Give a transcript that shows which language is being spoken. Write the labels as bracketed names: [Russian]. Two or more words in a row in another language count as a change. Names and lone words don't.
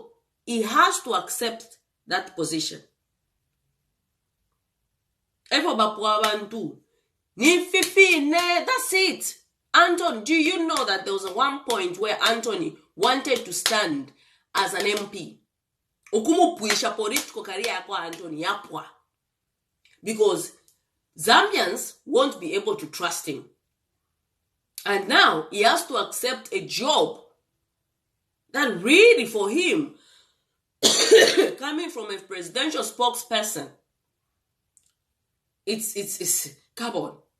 [English] He has to accept that position. That's it. Anthony, do you know that there was one point where Anthony wanted to stand as an MP? [Bemba] Okumupuisha political career kwa Anthony yapwa. [English] Because Zambians won't be able to trust him. And now he has to accept a job that really for him, coming from a presidential spokesperson, it's carbon.